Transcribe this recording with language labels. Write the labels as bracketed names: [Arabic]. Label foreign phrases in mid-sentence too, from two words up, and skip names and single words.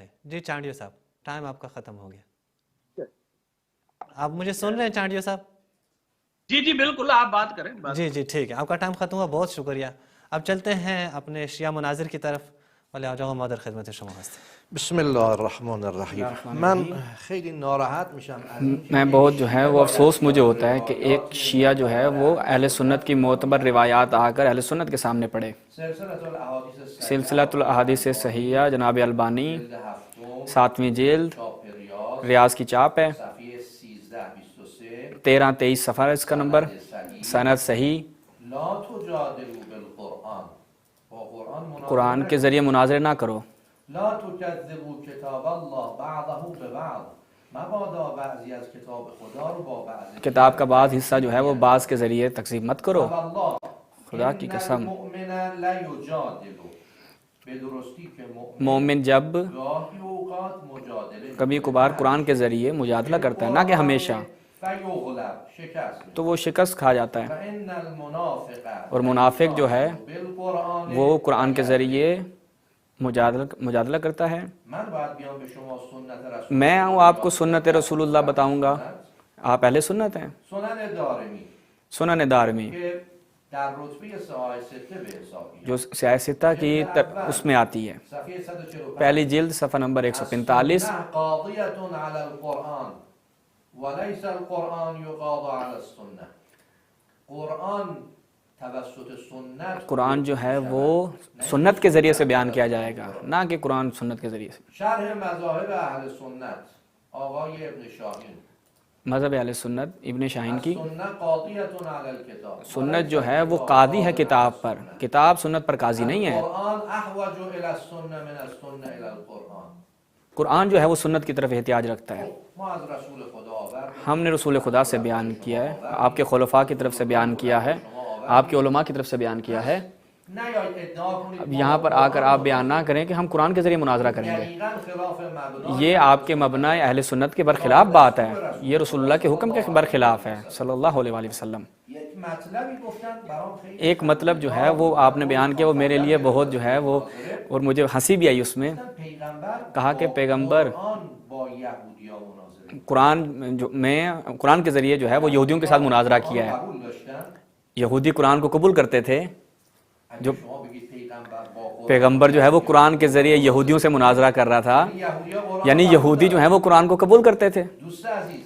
[Urdu] جی چانڈیو صاحب، ٹائم آپ کا ختم ہو گیا۔ آپ مجھے سن رہے ہیں چانڈیو صاحب؟ جی بالکل، آپ بات کریں۔ جی ٹھیک ہے، آپ کا ٹائم ختم ہوا، بہت شکریہ۔ اب چلتے ہیں اپنے شیعہ مناظر کی طرف، [Persian] ولی آجاؤ مادر خدمت شما هستیم. [Arabic] بسم الله الرحمن الرحیم. [Persian] من خیلی ناراحت میشم. [Urdu] میں بہت جو ہے وہ افسوس مجھے ہوتا ہے کہ ایک شیعہ جو ہے وہ اہل سنت کی معتبر روایات آ کر اہل سنت کے سامنے پڑھے۔ سلسلۃ الاحادیث صحیحہ جناب البانی 7ویں جلد ریاض کی چاپ ہے، 13-23 صفحہ اس کا نمبر، سند صحیح۔ قرآن کے ذریعے مناظرے نہ کرو۔ [Arabic] لا تکذبوا کتاب اللہ بعضه ببعض، [Persian] مبادا بعضی از کتاب خدا رو با بعضی، [Urdu] کتاب کا بعض حصہ جو ہے وہ بعض کے ذریعے تکذیب مت کرو۔ خدا کی قسم، مومن جب کبھی کبھار قرآن کے ذریعے مجادلہ کرتا ہے، نہ کہ ہمیشہ، تو وہ شکست کھا جاتا ہے۔ اور منافق جو ہے وہ قرآن کے ذریعے مجادلہ کرتا ہے۔ میں آؤں آپ کو سنت رسول اللہ بتاؤں گا، آپ اہل سنت ہیں. سنن دارمی سنن دارمی [Persian] که در رتبه ساهای سته به حساب میاد. [Urdu] جو سیاستہ کی اس میں آتی ہے. [Persian] صفحه 145 [Urdu] پہلی جلد صفحہ نمبر 145. [Arabic] السنة قاضية على القرآن وليس القرآن يقاضى على السنة. [Persian] قرآن توسط سنت [Urdu] قرآن جو ہے وہ سنت کے ذریعے سے بیان کیا جائے گا، نہ کہ قرآن سنت کے ذریعے سے. [Persian] شرح مذاهب اهل سنت آقای ابن شاهین. [Urdu] مذہب اہل سنت ابن شاہین کی [Arabic] السنة قاضية على الكتاب. [Urdu] سنت جو ہے وہ قاضی ہے کتاب پر، کتاب سنت پر قاضی نہیں ہے. [Arabic] القرآن احوج الى السنة من السنة الى القرآن. [Urdu] قرآن جو ہے وہ سنت کی طرف احتیاج رکھتا ہے. [Persian] ما از رسول خدا آورد [Urdu] ہم نے رسول خدا سے بیان کیا ہے، آپ کے خلفاء کی طرف سے بیان کیا ہے، آپ کے علماء کی طرف سے بیان کیا ہے. [Persian] نیایید ادعا کنید [Urdu] اب یہاں پر آ کر آپ بیان نہ کریں کہ ہم قرآن کے ذریعے مناظرہ کریں گے. [Persian] دقیقاً خلاف مبنا. [Urdu] یہ آپ کے مبنی اہل سنت کے برخلاف بات ہے، یہ رسول اللہ کے حکم کے برخلاف ہے [Arabic] صلی اللہ علیہ وآلہ وسلم. [Persian] یک مطلبی گفتن برام خیلی [Urdu] ایک مطلب جو ہے وہ آپ نے بیان کیا، وہ میرے لیے بہت جو ہے وہ، اور مجھے ہنسی بھی آئی اس میں. پیغمبر کہا کہ پیغمبر [Persian] قرآن با یهودی‌ها مناظره [Urdu] قرآن کے ذریعے جو ہے وہ یہودیوں کے ساتھ مناظرہ کیا ہے. [Persian] قبول داشتن. [Urdu] یہودی قرآن کو قبول کرتے تھے. [Persian] اگه شما بگید پیغمبر با قرآن [Urdu] پیغمبر جو ہے وہ قرآن کے ذریعے یہودیوں سے مناظرہ کر رہا تھا، [Persian] یهودی‌ها قرآن [Urdu] یعنی یہودی جو ہیں وہ قرآن کو قبول کرتے تھے. [Persian] دوست عزیز